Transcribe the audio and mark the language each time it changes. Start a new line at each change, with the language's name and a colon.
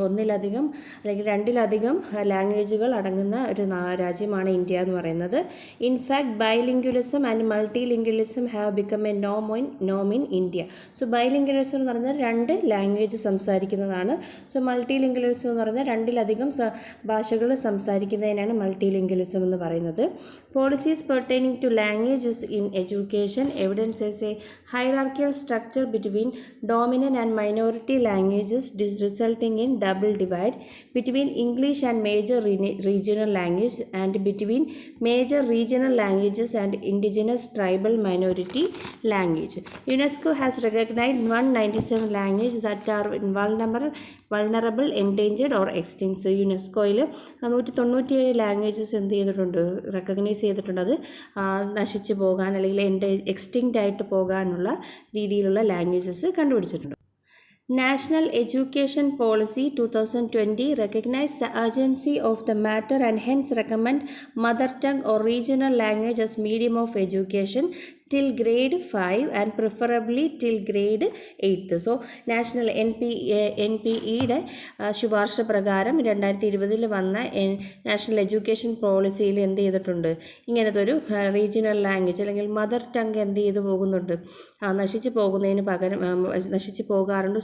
Malayalam: ഒന്നിലധികം അല്ലെങ്കിൽ രണ്ടിലധികം ലാംഗ്വേജുകൾ അടങ്ങുന്ന ഒരു രാജ്യമാണ് ഇന്ത്യ എന്ന് പറയുന്നത്.
English: In fact ബൈലിംഗ്വലിസം and multi lingualism have become A Noam in India.
Malayalam: So ബൈലിംഗ്വലിസം എന്ന് പറഞ്ഞാൽ രണ്ട് ലാംഗ്വേജ് സംസാരിക്കുന്നതാണ്. സോ മൾട്ടി ലിംഗ്വലിസം എന്ന് പറഞ്ഞാൽ രണ്ടിലധികം ഭാഷകൾ സംസാരിക്കുന്നതിനാണ് മൾട്ടി ലിംഗ്വലിസം എന്ന് പറയുന്നത്.
English: Policies pertaining to languages in education evidences a hierarchical structure between dominant and minority languages resulting in double divide between English and major regional language and between major regional languages and indigenous tribal minority language. UNESCO has recognized 197 languages that are vulnerable, endangered or extinct.
Malayalam: യുനെസ്കോയിൽ 197 languages എന്ത് ചെയ്തിട്ടുണ്ട്, recognise ചെയ്തിട്ടുണ്ട്. അത് നശിച്ചു പോകാൻ അല്ലെങ്കിൽ extinct ആയിട്ട് പോകാനുള്ള രീതിയിലുള്ള languages കണ്ടുപിടിച്ചിട്ടുണ്ട്.
English: National Education Policy 2020 recognizes the urgency of the matter and hence recommend mother tongue or regional language as medium of education till grade 5 and preferably till grade 8.
Malayalam: So national NPEയുടെ ശുപാർശ പ്രകാരം 2020 വന്ന national education പോളിസിയിൽ എന്ത് ചെയ്തിട്ടുണ്ട്, ഇങ്ങനത്തെ ഒരു regional language അല്ലെങ്കിൽ mother tongue എന്ത് ചെയ്തു പോകുന്നുണ്ട്, നശിച്ചു പോകുന്നതിന് പകരം നശിച്ചു പോകാറുണ്ട്.